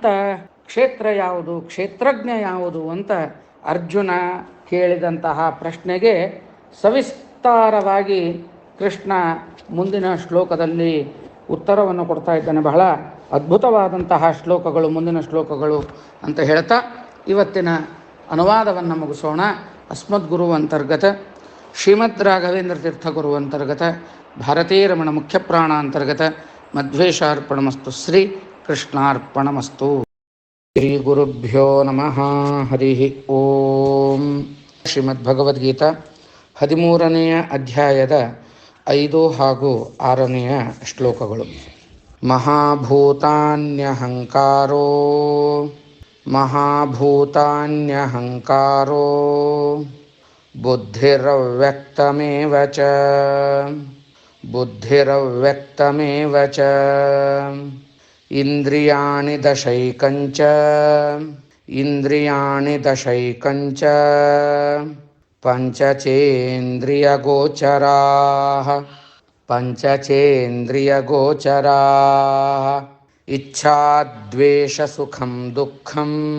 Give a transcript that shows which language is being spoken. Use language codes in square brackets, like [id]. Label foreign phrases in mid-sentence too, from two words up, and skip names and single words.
[kn] ಕ್ಷೇತ್ರ ಯಾವುದು, ಕ್ಷೇತ್ರಜ್ಞ ಯಾವುದು ಅಂತ ಅರ್ಜುನ ಕೇಳಿದಂತಹ ಪ್ರಶ್ನೆಗೆ ಸವಿಸ್ತಾರವಾಗಿ ಕೃಷ್ಣ ಮುಂದಿನ ಶ್ಲೋಕದಲ್ಲಿ ಉತ್ತರವನ್ನು ಕೊಡ್ತಾ ಇದ್ದಾನೆ. ಬಹಳ ಅದ್ಭುತವಾದಂತಹ ಶ್ಲೋಕಗಳು ಮುಂದಿನ ಶ್ಲೋಕಗಳು ಅಂತ ಹೇಳ್ತಾ ಇವತ್ತಿನ ಅನುವಾದವನ್ನು ಮುಗಿಸೋಣ. [sa] ಅಸ್ಮದ್ಗುರು ಅಂತರ್ಗತ ಶ್ರೀಮದ್ ರಾಘವೇಂದ್ರ ತೀರ್ಥ ಗುರು ಅಂತರ್ಗತ ಭಾರತೀ ರಮಣ ಮುಖ್ಯ ಪ್ರಾಣ ಅಂತರ್ಗತ ಮಧ್ವೇಶಾರ್ಪಣಮಸ್ತು. ಶ್ರೀ ಕೃಷ್ಣಾರ್ಪಣಮಸ್ತು. ಶ್ರೀ ಗುರುಭ್ಯೋ ನಮಃ. ಹರಿ ಓಂ. [kn] ಶ್ರೀಮದ್ ಭಗವದ್ಗೀತಾ 13ನೆಯ ಅಧ್ಯಾಯದ 5 ಹಾಗೂ 6ನೆಯ ಶ್ಲೋಕಗಳು. [sa] ಮಹಾಭೂತಾನ್ಯಹಂಕಾರೋ ಮಹಾಭೂತಾನ್ಯಹಂಕಾರೋ ಬುದ್ಧಿರವ್ಯಕ್ತಮೇವ ಚ ಬುದ್ಧಿರವ್ಯಕ್ತಮೇವ ಚ ಇಂದ್ರಿಯಾಣಿ ದಶೈಕಂಚ ಇಂದ್ರಿಯಾಣಿ ದಶೈಕಂಚ ಪಂಚಚೇಂದ್ರಿಯಗೋಚರಾಃ ಪಂಚಚೇಂದ್ರಿಯಗೋಚರಾಃ ಇಚ್ಛಾದ್ವೇಷಸುಖಂ ದುಃಖಂ